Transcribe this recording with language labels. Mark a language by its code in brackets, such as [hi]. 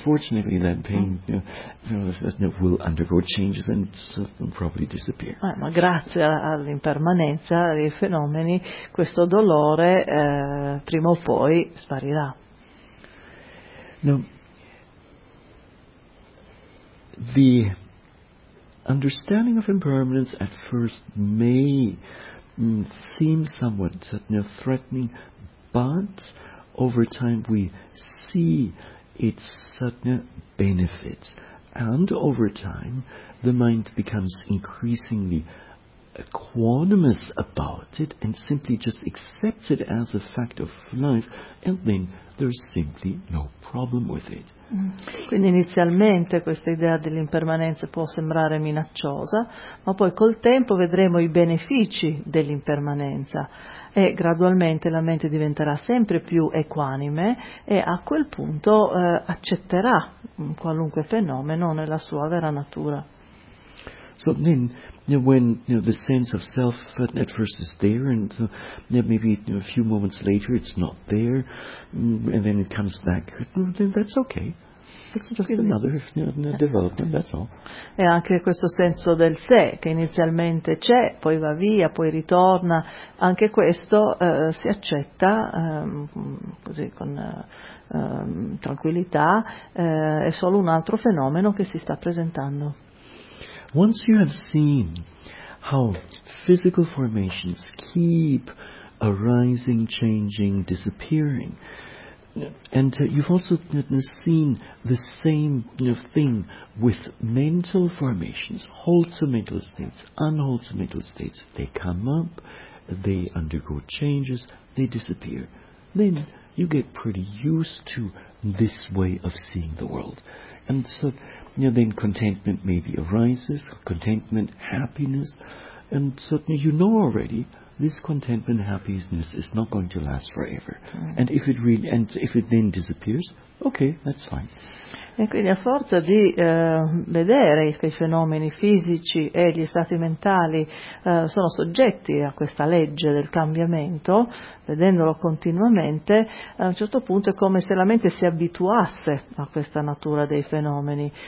[en] Fortunately, that pain will undergo changes and probably disappear. [it] Ma grazie all'impermanenza dei fenomeni, questo dolore prima o poi sparirà. [en] No. The understanding of impermanence at first may seem somewhat threatening, but over time we see its sudden benefits, and over time the mind becomes increasingly equanimous about it and simply just accepts it as a fact of life, and then there's simply no problem with it. [it] Quindi inizialmente questa idea dell'impermanenza può sembrare minacciosa, ma poi col tempo vedremo i benefici dell'impermanenza e gradualmente la mente diventerà sempre più equanime e a quel punto accetterà qualunque fenomeno nella sua vera natura. [en] So then, when the sense of self at first is there, and maybe a few moments later it's not there, and then it comes back, then that's okay. That's just another development, that's all. [it] E anche questo senso del sé, che inizialmente c'è, poi va via, poi ritorna, anche questo si accetta così con tranquillità, è solo un altro fenomeno che si sta presentando. [en] Once you have seen how physical formations keep arising, changing, disappearing, and you've also seen the same thing with mental formations, wholesome mental states, unwholesome mental states, they come up, they undergo changes, they disappear, then you get pretty used to this way of seeing the world. And so, then contentment maybe arises, contentment, happiness, and certainly you know already this contentment, happiness is not going to last forever. And if it really, and if it then disappears, okay, that's fine. [it] E quindi a forza di vedere che i fenomeni fisici e gli stati mentali sono soggetti a questa legge del cambiamento, vedendolo continuamente, a un certo punto è come se la mente si abituasse a questa natura dei fenomeni.